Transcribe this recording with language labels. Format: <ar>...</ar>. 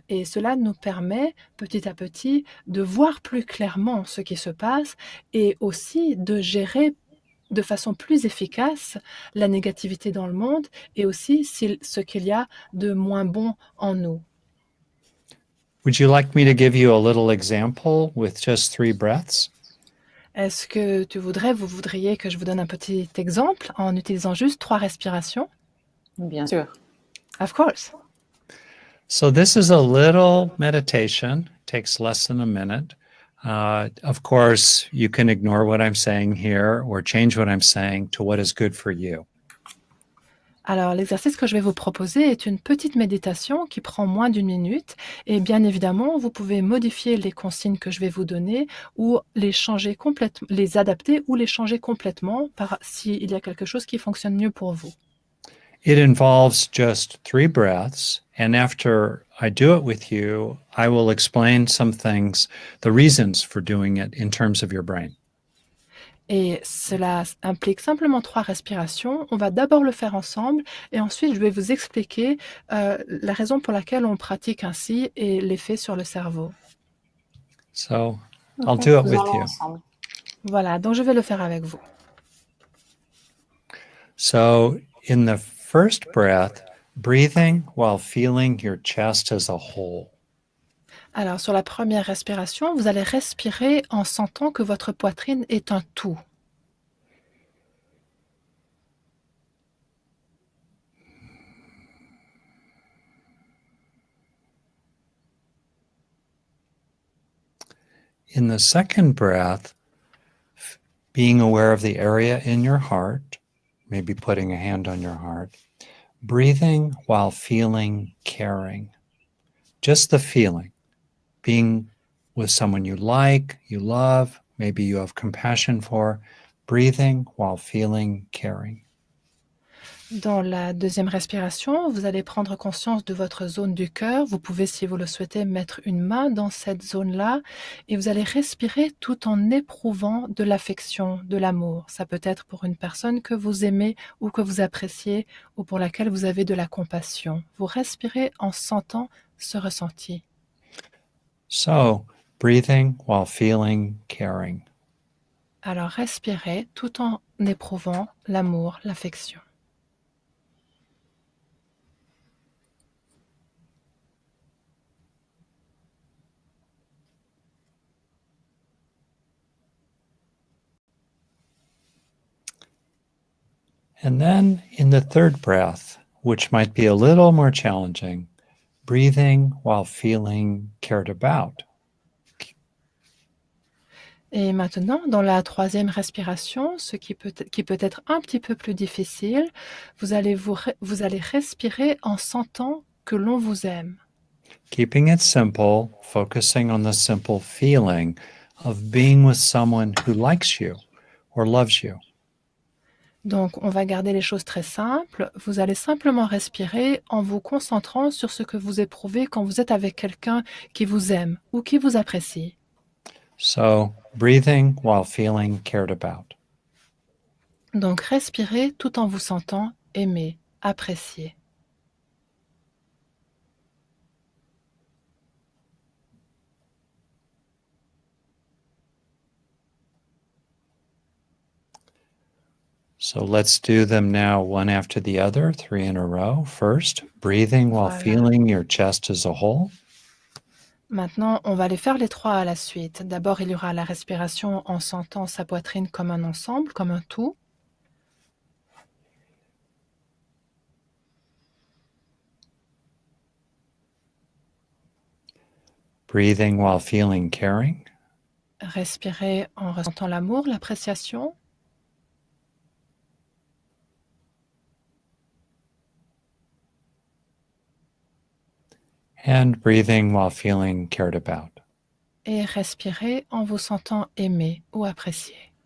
<fr>Et cela nous permet petit à petit de voir plus clairement ce qui se passe et aussi de gérer de façon plus efficace la négativité dans le monde et aussi ce qu'il y a de moins bon en nous.</fr> <en>Would you like me to give you a little example with just 3 breaths?</en> <fr>Est-ce que vous voudriez que je vous donne un petit exemple en utilisant juste 3 respirations? Bien sûr.</fr> <en>Of course. So this is a little meditation, takes less than a minute. Of course, you can ignore what I'm saying here or change what I'm saying to what is good for you.</en> <fr>Alors, l'exercice que je vais vous proposer est une petite méditation qui prend moins d'1 minute et bien évidemment, vous pouvez modifier les consignes que je vais vous donner ou les adapter ou les changer complètement s'il y a quelque chose qui fonctionne mieux pour vous.</fr> <en>It involves just 3 breaths, and after I do it with you, I will explain some things, the reasons for doing it in terms of your brain.</en> <fr>Et cela implique simplement 3 respirations. On va d'abord le faire ensemble et ensuite je vais vous expliquer la raison pour laquelle on pratique ainsi et l'effet sur le cerveau.</fr> <en>So I'll do it with</en> <fr>Faisons-le</fr> <en>you.</en> <fr>ensemble. Voilà, donc je vais le faire avec vous.</fr> <en>So in the first breath, breathing while feeling your chest as a whole.</en> <fr>Alors, sur la première respiration, vous allez respirer en sentant que votre poitrine est un tout.</fr> <en>In the second breath, being aware of the area in your heart, maybe putting a hand on your heart, breathing while feeling caring. Just the feeling, being with someone you like, you love, maybe you have compassion for, breathing while feeling caring.</en> <fr>Dans la deuxième respiration, vous allez prendre conscience de votre zone du cœur. Vous pouvez, si vous le souhaitez, mettre une main dans cette zone-là et vous allez respirer tout en éprouvant de l'affection, de l'amour. Ça peut être pour une personne que vous aimez ou que vous appréciez ou pour laquelle vous avez de la compassion. Vous respirez en sentant ce ressenti.</fr> <en>So, breathing while feeling caring.</en> <fr>Alors respirez tout en éprouvant l'amour, l'affection.</fr> <en>And then in the third breath, which might be a little more challenging, breathing while feeling cared about.</en> <fr>Et maintenant, dans la troisième respiration, ce qui peut être un petit peu plus difficile, vous allez respirer en sentant que l'on vous aime.</fr> <en>Keeping it simple, focusing on the simple feeling of being with someone who likes you or loves you.</en> <fr>Donc, on va garder les choses très simples. Vous allez simplement respirer en vous concentrant sur ce que vous éprouvez quand vous êtes avec quelqu'un qui vous aime ou qui vous apprécie.</fr> <en>So, breathing while feeling cared about.</en> <fr>Donc, respirez tout en vous sentant aimé, apprécié.</fr> <en>So let's do them now one after the other, 3 in a row. First, breathing while</en> <fr>Voilà.</fr> <en>feeling your chest as a whole.</en> <fr>Maintenant, on va les faire les 3 à la suite. D'abord, il y aura la respiration en sentant sa poitrine comme un ensemble, comme un tout.</fr> <en>Breathing while feeling caring.</en> <fr>Respirez en ressentant l'amour, l'appréciation.</fr> <en>And breathing while feeling cared about.</en> <fr>Et respirez en vous sentant aimé ou apprécié.</fr>